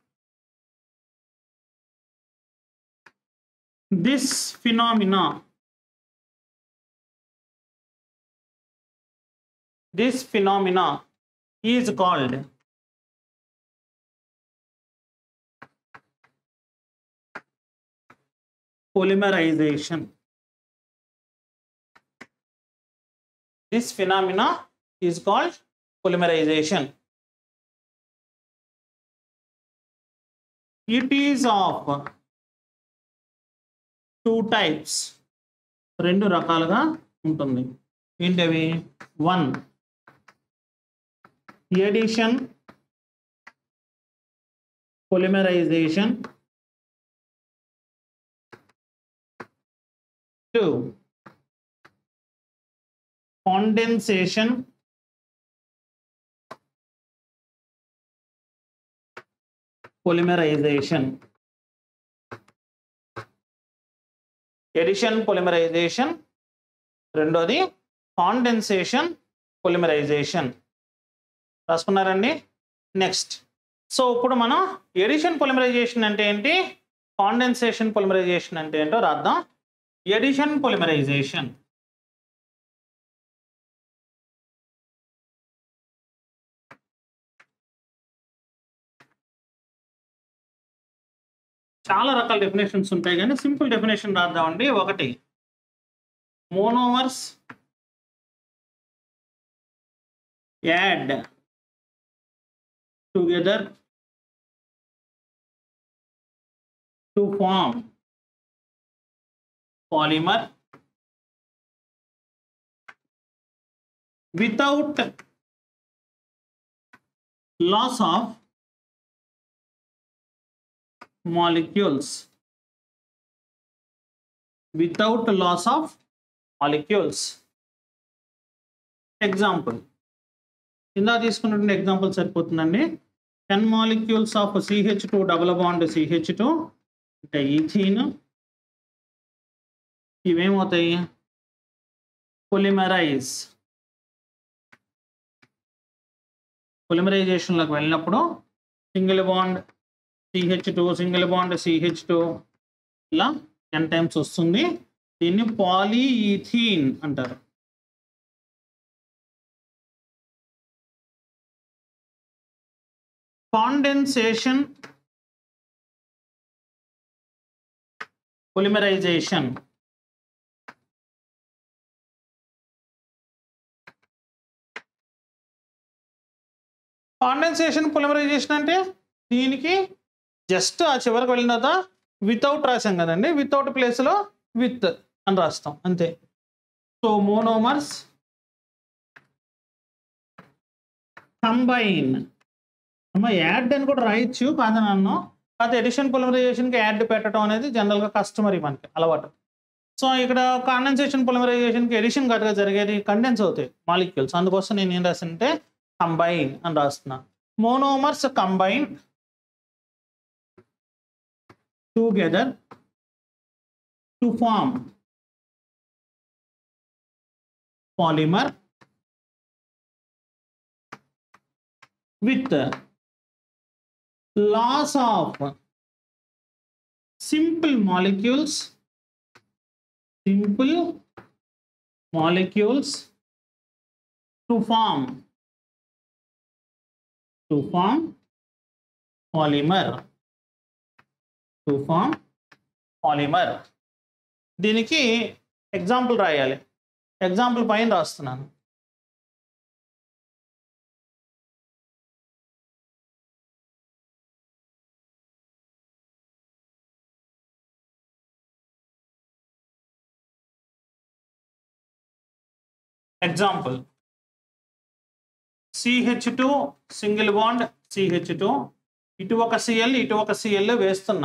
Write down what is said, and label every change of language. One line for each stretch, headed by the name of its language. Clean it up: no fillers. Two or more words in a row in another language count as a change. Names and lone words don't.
English: This phenomena is called polymerization. This phenomena is called polymerization. It is of two types.
Telugu: రెండు రకాలుగా ఉంటుంది. ఏంటవి?
English: 1 addition polymerization, 2 condensation polymerization. Addition polymerization, రెండోది condensation polymerization.
Telugu: రాసుకున్నారండి?
English: next, so
Telugu: ఇప్పుడు మనం
English: addition polymerization
Telugu: అంటే ఏంటి,
English: condensation polymerization
Telugu: అంటే ఏంటో రాద్దాం.
English: addition polymerization
Telugu: చాలా రకాల డెఫినేషన్స్ ఉంటాయి, కానీ
English: simple definition
Telugu: రాద్దామండి.
English: ఒకటి, monomers add together to form polymer without loss of molecules. Without loss of molecules. Example,
Telugu: ఇందా తీసుకున్నటువంటి ఎగ్జాంపుల్ సరిపోతుందండి.
English: 10 molecules of CH2 double bond CH2
Telugu: అంటే ఈథీన్, ఇవేమవుతాయి, పొలిమరైజేషన్లోకి వెళ్ళినప్పుడు
English: single bond CH2 single bond CH2
Telugu: ఇలా
English: 10 times
Telugu: వస్తుంది. దీన్ని పాలీఈథీన్ అంటారు.
English: Condensation polymerization. Condensation polymerization
Telugu: అంటే దీనికి జస్ట్ ఆ చివరికి వెళ్ళిన తర్వాత వితౌట్ రాసాం కదండి, వితౌట్ ప్లేస్లో విత్ అని రాస్తాం అంతే.
English: so monomers combine,
Telugu: యాడ్ అని కూడా రాయొచ్చు కాదని అన్నాం. కాకపోతే
English: addition polymerizationకి
Telugu: యాడ్ పెట్టడం అనేది
English: generallyగా customary,
Telugu: మనకి అలవాటు. సో ఇక్కడ
English: condensation polymerizationకి addition correctగా
Telugu: జరిగేది కండెన్స్ అవుతాయి మాలిక్యూల్స్, అందుకోసం నేను ఏం రాసానంటే కంబైన్ అని రాస్తున్నా.
English: monomers combine together to form పాలిమర్ with loss of simple molecules to form polymer.
Telugu: దీనికి ఎగ్జాంపుల్ రాయాలి. ఎగ్జాంపుల్ పైన రాస్తున్నాను. ఎగ్జాంపుల్, CH2
English: single bond CH2,
Telugu: ఇటు ఒక Cl ఇటు ఒక Cl వేస్తున్నా.